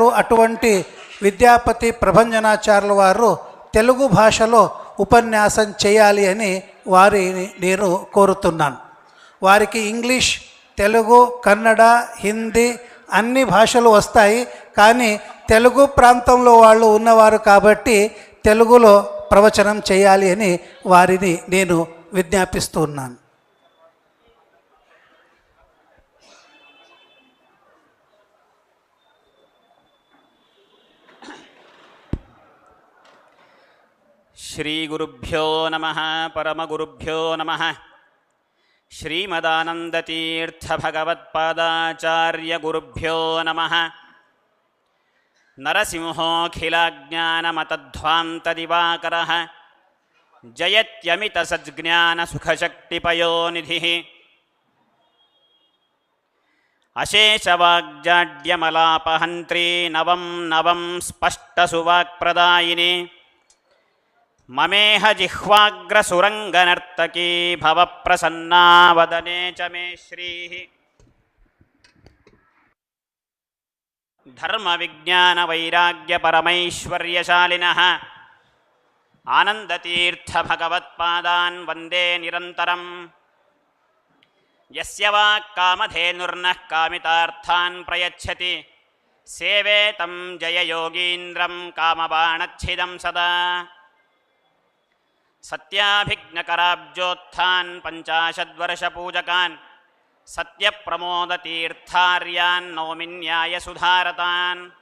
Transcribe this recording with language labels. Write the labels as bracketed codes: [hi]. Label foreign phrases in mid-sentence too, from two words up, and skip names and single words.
[te] అటువంటి విద్యాపతి ప్రభంజనాచార్యుల వారు తెలుగు భాషలో ఉపన్యాసం చేయాలి అని వారిని నేను కోరుతున్నాను. వారికి ఇంగ్లీష్, తెలుగు, కన్నడ, హిందీ అన్ని భాషలు వస్తాయి. కానీ తెలుగు ప్రాంతంలో వాళ్ళు ఉన్నవారు కాబట్టి తెలుగులో ప్రవచనం చేయాలి అని వారిని నేను విజ్ఞాపిస్తున్నాను. [sa] श्री गुरुभ्यो नमः परमगुरुभ्यो नमः. श्रीमदानन्दतीर्थ भगवत्पादाचार्य गुरुभ्यो नमः. नरसिंहोखिलज्ञानमतध्वान्तदिवाकरः जयत्यमितसज्ञानसुखशक्तिपयोनिधिः. अशेषवाग्जाड्यमलापहन्त्री नवं नवं स्पष्टसुवाक्प्रदायिनि. ममेह जिह्वाग्रसुरङ्गनर्तकी भवप्रसन्ना वदने च मे श्रीः. धर्मविज्ञानवैराग्यपरमैश्वर्यशालिनः आनन्दतीर्थभगवत्पादान् वन्दे निरन्तरं. यस्य वाक्कामधेनुर्नः कामितार्थान् प्रयच्छति सेवे तं जययोगीन्द्रं कामबाणच्छिदं सदा. सत्याभिज्ञकराब्जोत्थान् पञ्चाशद्वर्षपूजकान् सत्यप्रमोदतीर्थार्यान् नौमिन्यायसुधारतान्.